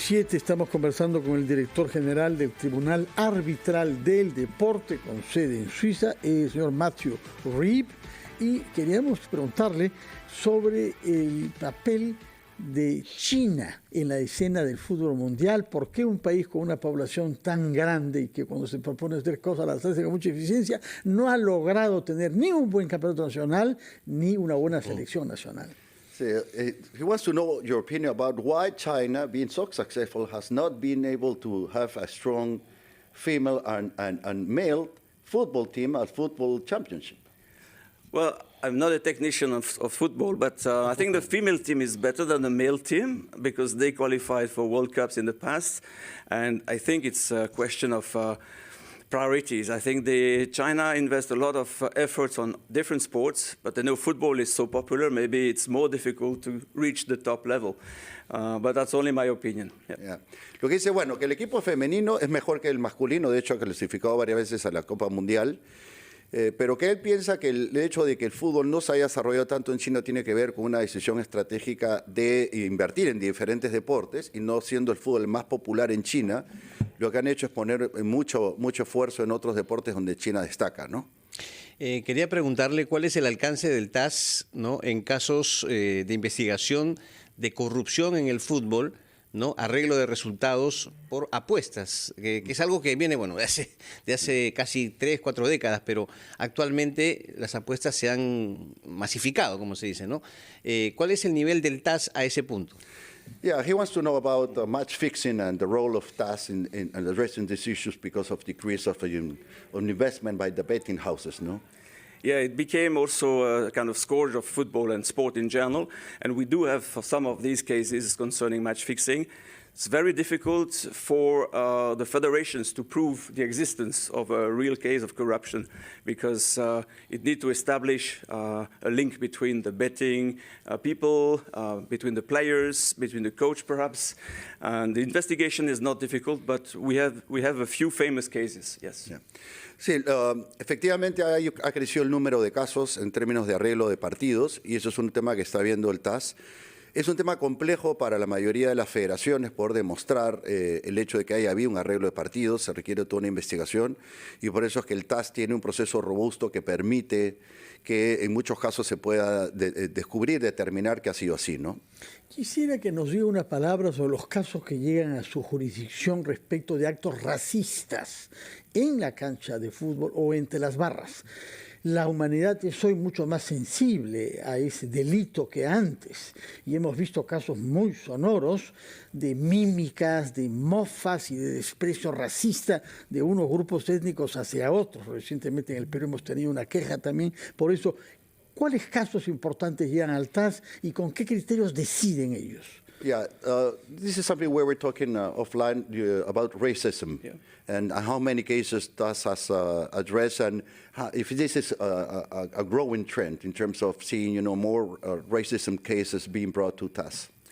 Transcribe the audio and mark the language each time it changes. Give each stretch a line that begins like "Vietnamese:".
Spanish: Estamos conversando con el director general del Tribunal Arbitral del Deporte, con sede en Suiza, el señor Matthew Rip, y queríamos preguntarle sobre el papel de China en la escena del fútbol mundial. ¿Por qué un país con una población tan grande y que cuando se propone hacer cosas las hace con mucha eficiencia no ha logrado tener ni un buen campeonato nacional ni una buena selección nacional?
English: So, he wants to know your opinion about why China, being so successful, has not been able to have a strong female and male football team at football championship. Well, I'm not a technician of football, but I think the female team is better than the male team because they qualified for World Cups in the past. And I think it's a question of priorities. I think China invests a lot of efforts on different sports, but I know football is so popular, maybe it's more difficult to reach the top level. But that's only my opinion. Yeah. Yeah.
Spanish: Lo que dice, bueno, que el equipo femenino es mejor que el masculino, de hecho ha clasificado varias veces a la Copa Mundial, pero que él piensa que el hecho de que el fútbol no se haya desarrollado tanto en China tiene que ver con una decisión estratégica de invertir en diferentes deportes y no siendo el fútbol el más popular en China, lo que han hecho es poner mucho esfuerzo en otros deportes donde China destaca, ¿no? Quería preguntarle cuál es el alcance del TAS, ¿no?, en casos de investigación de corrupción en el fútbol, ¿no?, arreglo de resultados por apuestas, que es algo que viene, bueno, de hace casi 3, 4 décadas, pero actualmente las apuestas se han masificado, como se dice, ¿no? ¿Cuál es el nivel del TAS a ese punto?
English: Yeah, he wants to know about match fixing and the role of TAS in addressing these issues because of decrease of investment by the betting houses, no? Yeah, it became also a kind of scourge of football and sport in general, and we do have some of these cases concerning match fixing. It's very difficult for the federations to prove the existence of a real case of corruption because it needs to establish a link between the betting people, between the players, between the coach perhaps. And the investigation is not difficult, but we have a few famous cases, yes. Yeah.
Spanish: Sí, efectivamente ha crecido el número de casos en términos de arreglo de partidos y eso es un tema que está viendo el TAS. Es un tema complejo para la mayoría de las federaciones por demostrar el hecho de que haya habido un arreglo de partidos, se requiere toda una investigación y por eso es que el TAS tiene un proceso robusto que permite que en muchos casos se pueda descubrir, determinar que ha sido así, ¿no? Quisiera que nos diga una palabra sobre los casos que llegan a su jurisdicción respecto de actos racistas en la cancha de fútbol o entre las barras. La humanidad es hoy mucho más sensible a ese delito que antes y hemos visto casos muy sonoros de mímicas, de mofas y de desprecio racista de unos grupos étnicos hacia otros. Recientemente en el Perú hemos tenido una queja también por eso. ¿Cuáles casos importantes llegan al TAS y con qué criterios deciden ellos?
English: Yeah, this is something where we're talking offline about racism, yeah, and how many cases TAS has addressed, and if this is a growing trend in terms of seeing, more racism cases being brought to TAS.